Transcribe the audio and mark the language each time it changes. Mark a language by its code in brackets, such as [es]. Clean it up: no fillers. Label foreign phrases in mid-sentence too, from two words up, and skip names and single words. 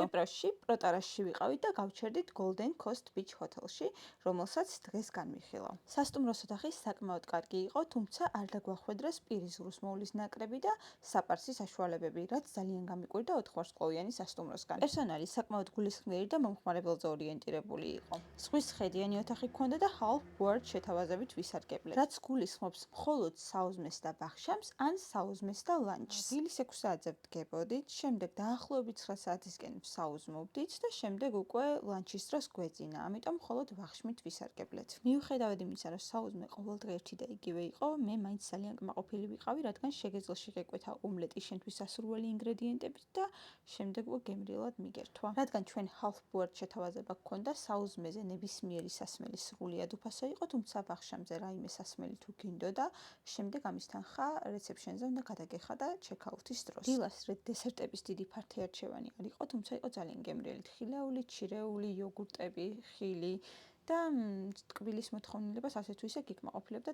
[ka] კვიპროსში, პროტარაში ვიყავით და გავჩერდით Golden Coast Beach ჰოთელში, რომელსაც დღეს განვიხილავ. სასტუმროს ოთახი საკმაოდ კარგი იყო, თუმცა არ დაგვახვედრეს პირის ღრუსმოვლის ნაკრები და საპარსი საშუალებები, რაც ძალიან გამიკვირდა 4 ვარსკვლავიანი სასტუმროსგან. პერსონალი საკმაოდ გულისხმიერი და მომხმარებელზე ორიენტირებული იყო. ზღვის ხედიანი ოთახი ჰქონდა და [en] half board [ka] შეთავაზებით ვისარგებლეთ. რაც გულისხმობს მხოლოდ საუზმეს და ბახშამს, ან საუზმეს და ლანჩს. დილის 6 საათზე ვდგებოდით, შემდეგ დაახლოებით 9 საათისკენ ვსაუზმოვდით და შემდეგ უკვე ლანჩის დროს გვეძინა, ამიტომ მხოლოდ ვახშმით ვისარგებლეთ. მიუხედავად იმისა, რომ საუზმე ყოველდღე ერთი და იგივე იყო, მე მაინც ძალიან კმაყოფილი ვიყავი, რადგან შეგეძლოში გეკვეთა ომლეტი შენთვის სასურველი ინგრედიენტებით და შემდეგ უკვე გემრიელად მიგერთვა. რადგან ჩვენ [en] half board [ka] შეთავაზება გქონდა, საუზმეზე ნებისმიერი სასმელი სრულიად უფასო იყო, თუმცა ბახშამზე რაიმე სასმელი თუ გინდოდა, შემდეგ ამის თანხა რეცეპშენზე უნდა გადაგეხა და ჩეკაუთის დროს. დილას დესერტების დიდი ფართე არჩევანი არ იყო, თუმცა იყო ძალიან გემრიელი თხილეული, ჩირეული, იოგურტები, ხილი და ტკბილის მოთხოვნილებას ასე თუ ისე გიკმაყოფილებდა.